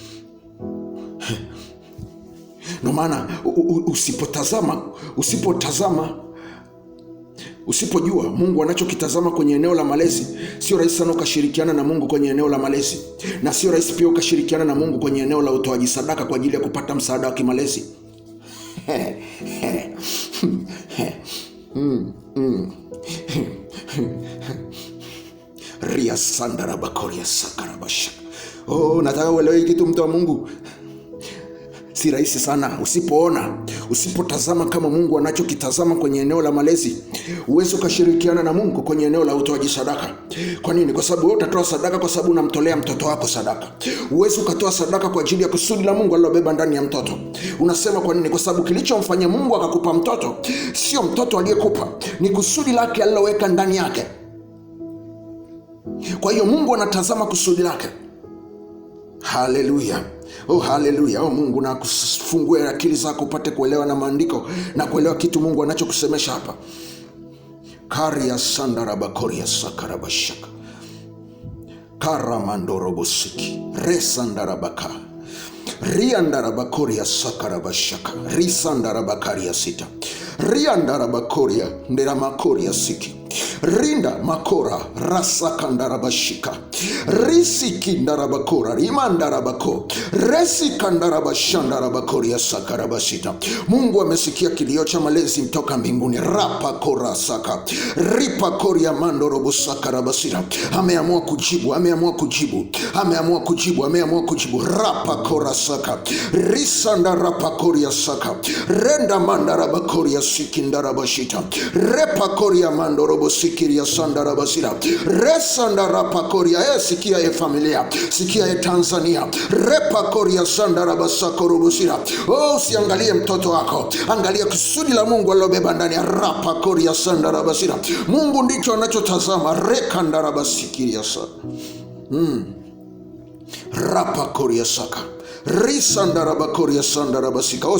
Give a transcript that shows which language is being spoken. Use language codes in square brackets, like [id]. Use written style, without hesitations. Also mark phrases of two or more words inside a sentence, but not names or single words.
[sw] Ndio maana usipojua Mungu anachokitazama kwenye eneo la malezi, sio rahisi sana ukashirikiana na Mungu kwenye eneo la malezi, na sio rahisi pia ukashirikiana na Mungu kwenye eneo la utoaji sadaka kwa ajili ya kupata msaada wa kimalezi. Ria sandara bakoria sakarabasha. Nataka uelewe kitu, mtu wa Mungu. Si rahisi sana. Usipotazama kama Mungu anachokitazama kwenye eneo la malezi, uweze ukashirikiana na Mungu kwenye eneo la utoaji sadaka. Kwa nini? Kwa sababu wewe utatoa sadaka kwa sababu unamtolea mtoto wako sadaka. Uweze ukatoa sadaka kwa ajili ya kusudi la Mungu alilobeba ndani ya mtoto. Unasema kwa nini? Kwa sababu kilichomfanya Mungu akakupa mtoto sio mtoto aliyekupa, ni kusudi lake aliloweka ndani yake. Kwa hiyo Mungu anatazama kusudi lake. Haleluya. Haleluya. Mungu na kufungue akili zako upate kuelewa na maandiko na kuelewa kitu Mungu anachokusemesha hapa. Karia sandara bakoria sakarabashaka. Karamandorobosiki. Resandara baka. Riandara bakoria sakarabashaka. Risandara bakaria sita. Riandara bakoria ndera makoria siki. rinda makora rasakandarabashika risikindarabakora rimandarabako resikandarabashandarabakoria sakarabasita. Mungu amesikia kilio cha malezi mtoka mbinguni. Rapakora saka ripakoria mandorobosakarabasita. Ameamua kujibu, ameamua kujibu, ameamua kujibu, ameamua kujibu. Rapakora saka risanda rapakoria saka renda mandarabakoria sikindarabashita repakoria mandorobosikiria sandarabasita resanda rapakoria. Sikia familia, sikia Tanzania, repakoria sandarabasakorobosita. Usiangalie mtoto wako, angalia kusudi la Mungu alilobeba ndani ya rapakoria sandarabasita. Mungu ndicho anachotazama. Rekandarabasikiria sa rapakoria saka risandarabakoria sandarabasika.